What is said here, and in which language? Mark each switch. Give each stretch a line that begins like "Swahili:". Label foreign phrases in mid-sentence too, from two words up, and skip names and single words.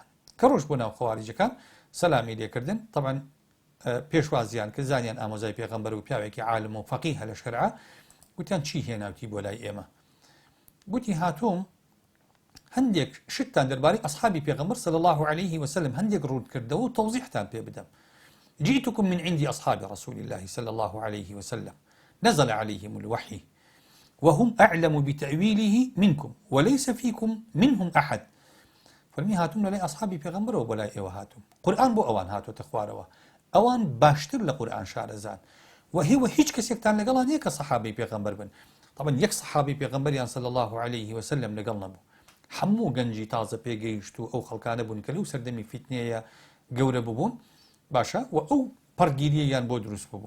Central Kurdish: کە ڕۆژ بۆ ناو خەواریجەکان سەلامی لێکردن، طبعا پێشوازیان کرد، زانیان ئامۆزای پێغەمبەر و پیاوێکی عالم و فەقیهە لە شەرعە. گوتیان چی هێناوتی بۆ لای ئێمە؟ گوتی هاتووم هەندێک شتتان دەربارەی ئەصحابی پێغەمبەر
Arabic: صلی الله عليه وسلم
Central Kurdish: هەندێک ڕوون کردەوە و تەوزیحتان پێ بدەم.
Arabic: جئتكم من عند أصحاب رسول الله صلى الله عليه وسلم نزل عليهم الوحي وهم أعلم بتأويله منكم وليس فيكم منهم أحد.
Central Kurdish: فەرمی هاتووم لەلای ئەصحابی پێغەمبەرەوە بۆ لای ئێوە هاتووم، قورئان بۆ ئەوان هاتوۆتە خوارەوە، ئەوان باشتر لە قورئان شارەزان و هیچ کەسێکتان لەگەڵا نییە کە سەحابەی پێغەمبەر بن. طبعا یەک سەحابی پێغەمبەریان
Arabic: صلی الله عليه وسلم
Central Kurdish: لەگەڵ نەبوو، هەموو گەنجی تازە پێگەیشت و ئەو خەڵکانە بوون کە لەو سەردەمی فیتنەیە گەورە ببوون، باشە و ئەو پەرگیریەیان بۆ دروست ببوو.